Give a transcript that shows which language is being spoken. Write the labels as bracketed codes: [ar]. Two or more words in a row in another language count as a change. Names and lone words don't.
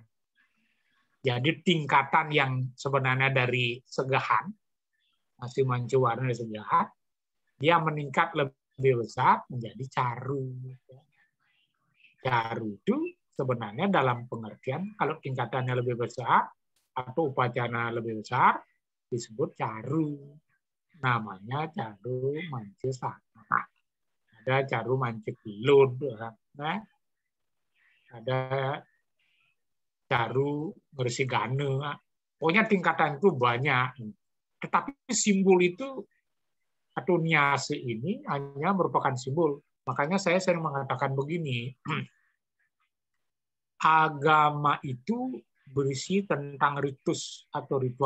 [id] Jadi tingkatan yang sebenarnya dari segahan, nasi manca-warna dari segahan, dia meningkat lebih besar menjadi caru. Caru itu sebenarnya dalam pengertian kalau tingkatannya lebih besar atau upacara lebih besar disebut caru. Namanya caru manca sana. Ada caru manca kilud, nah, ada caru Ngresigane. Pokoknya tingkatan itu banyak. Tetapi simbol itu atau Nyase ini hanya merupakan simbol. Makanya saya sering mengatakan begini, agama itu berisi tentang ritus atau ritual.